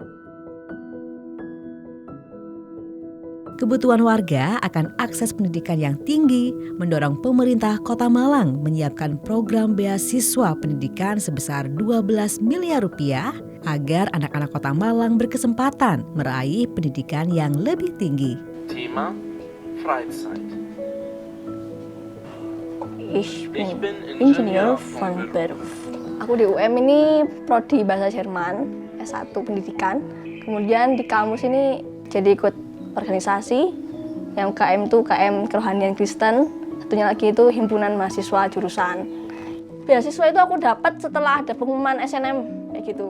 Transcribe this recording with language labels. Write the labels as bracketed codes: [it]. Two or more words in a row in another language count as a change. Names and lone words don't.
[id] Kebutuhan warga akan akses pendidikan yang tinggi mendorong pemerintah Kota Malang menyiapkan program beasiswa pendidikan sebesar 12 miliar rupiah agar anak-anak Kota Malang berkesempatan meraih pendidikan yang lebih tinggi. [de] Thema Freizeit. Ich bin Ingenieur von Beruf. [id] Aku di UM ini prodi bahasa Jerman, S1 pendidikan. Kemudian di kampus ini jadi ikut organisasi, yang KM itu KM Kerohanian Kristen, satunya lagi itu himpunan mahasiswa jurusan. Beasiswa itu aku dapat setelah ada pengumuman SNM kayak gitu.